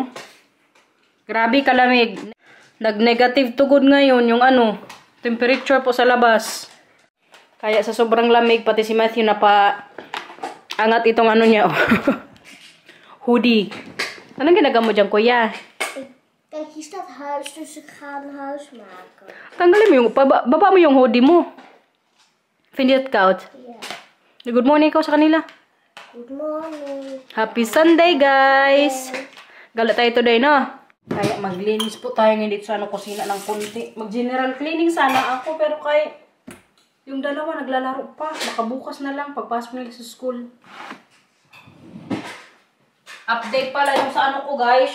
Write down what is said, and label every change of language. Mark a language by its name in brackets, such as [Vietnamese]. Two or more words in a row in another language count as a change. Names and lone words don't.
[Filipino] Grabe kalamig. Nag-negative to good ngayon yung temperature po sa labas. Kaya sa sobrang lamig, pati si Matthew na angat itong niya, oh. Hoodie. Anong ginagawa mo dyan, kuya? [Dutch] Kijk, hier staat huis, dus ik ga een huis maken. [Filipino] Tanggalin mo yung, baba mo yung hoodie mo. [Dutch] Vind je het koud? Ja. [English] Good morning [Filipino] ikaw sa kanila. [English] Good morning. Happy Sunday, guys! [Filipino] Gala tayo today, no? Kaya maglinis po tayo ngayon dito sa kusina ng konti. Mag- [English] general cleaning [Filipino] sana ako, pero yung dalawa naglalaro pa. Baka bukas na lang pagpasok nila sa school. Update pala yung sa ko, guys.